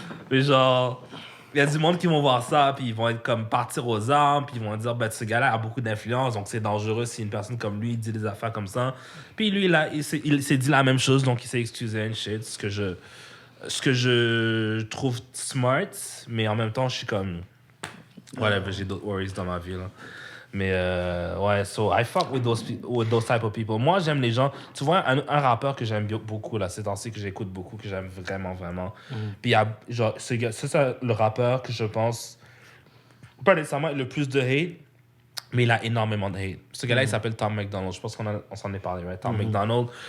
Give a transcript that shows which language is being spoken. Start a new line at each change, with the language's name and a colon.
French: Mais genre, il y a du monde qui vont voir ça, puis ils vont être comme partir aux armes, puis ils vont dire, ben, ce gars-là a beaucoup d'influence, donc c'est dangereux si une personne comme lui dit des affaires comme ça. Puis lui, il s'est dit la même chose, donc il s'est excusé, and shit. Ce que je trouve smart, mais en même temps, je suis comme, whatever, j'ai d'autres worries dans ma vie, là. Mais ouais,
English: so I fuck with those type of people.
French: Moi, j'aime les gens. Tu vois, un rappeur que j'aime beaucoup, là, ces temps-ci, que j'écoute beaucoup, que j'aime vraiment, vraiment. Puis il y a, genre, c'est le rappeur que je pense, pas nécessairement le plus de hate, mais il a énormément de hate. Ce gars-là, il s'appelle Tom MacDonald. Je pense on s'en est parlé, right? Tom MacDonald.